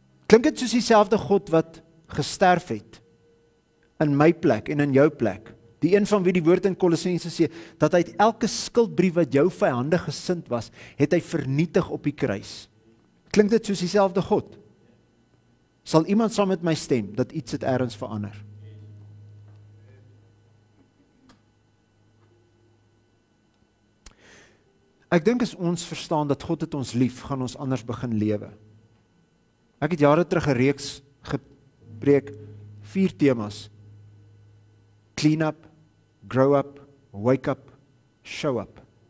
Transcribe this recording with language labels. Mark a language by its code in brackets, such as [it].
[af] Klink dit soos dieselfde God wat gesterf het in my plek en in jou plek? Die een van wie die woord in Kolossense sê, dat hy elke skuldbrief wat jou vyandig gesind was, het hy vernietig op die kruis. Klink dit soos dieselfde God? Sal iemand saam met my stem, dat iets het ergens verander? Ek dink as ons verstaan dat God het ons lief, gaan ons anders begin lewe. Ek het jare terug 'n reeks gepreek, 4 temas. [en] Clean up, grow up, wake up, show up.